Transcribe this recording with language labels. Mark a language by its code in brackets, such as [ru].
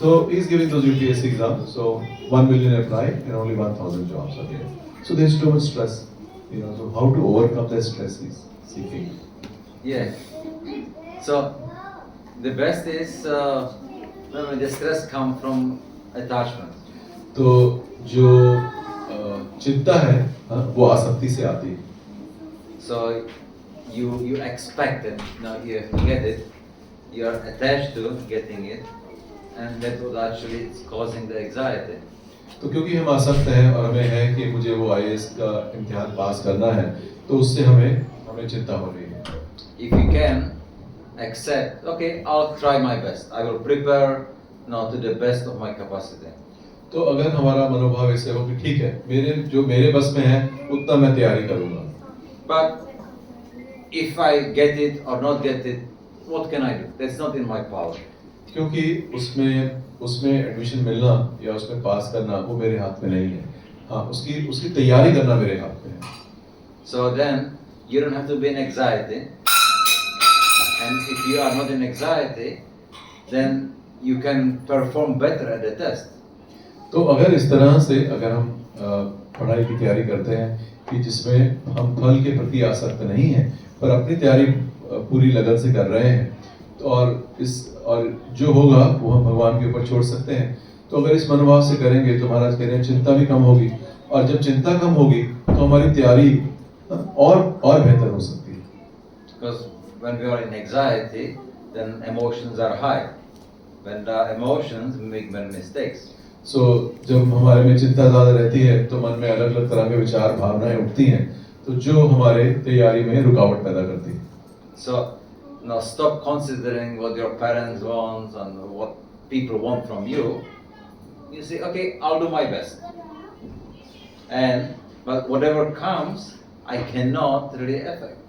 [en] So he's giving those UPSC exams. So 1 million apply and only 1,000 jobs are there. So there's too much stress, you know. So how to overcome that stress he's seeking. Yeah. So the best is when the stress come from attachment. [hi] तो जो चिंता है वो आसक्ति से आती है. [en] So you expect it, now you get it, you are attached to getting it, and that would actually it's causing the anxiety. [hi] तो क्योंकि हम आसक्त हैं और हमें है कि मुझे वो IAS का इम्तिहान पास करना है, तो उससे हमें चिंता हो रही है. [en] If you can accept, okay, I'll try my best. I will prepare now to the best of my capacity. [hi] तो अगर हमारा मनोभाव ऐसे हो कि ठीक है, मेरे बस में है उतना मैं तैयारी करूंगा. [en] But if I get it or not get it, what can I do? That's not in my power. [hi] क्योंकि उसमें एडमिशन मिलना या उसमें पास करना वो मेरे हाथ में नहीं है. हाँ, उसकी तैयारी करना मेरे हाथ में है. [en] So then you don't have to be in anxiety. And if you are not in anxiety, then you can perform better at the test. [hi] तो अगर इस तरह से अगर हम पढ़ाई की तैयारी करते हैं कि जिसमें हम फल के प्रति आसक्त नहीं हैं, पर अपनी तैयारी पूरी लगन से कर रहे हैं, तो और जो होगा वो हम भगवान के ऊपर छोड़ सकते हैं, तो अगर इस मनोभाव से करेंगे तो महाराज कह रहे हैं चिंता भी कम होगी, और जब चिंता कम होगी तो हमारी तैयारी और बेहतर हो सकती है। [en] Because when we are in anxiety, then emotions are high. When there are emotions, we make many mistakes. [hi] सो जब हमारे में चिंता ज्यादा रहती है तो मन में अलग अलग तरह के विचार भावनाएं उठती हैं, तो जो हमारे तैयारी में रुकावट पैदा करती है। [en] So now stop considering what your parents want and what people want from you. You say, okay, I'll do my best. But whatever comes, I cannot really affect.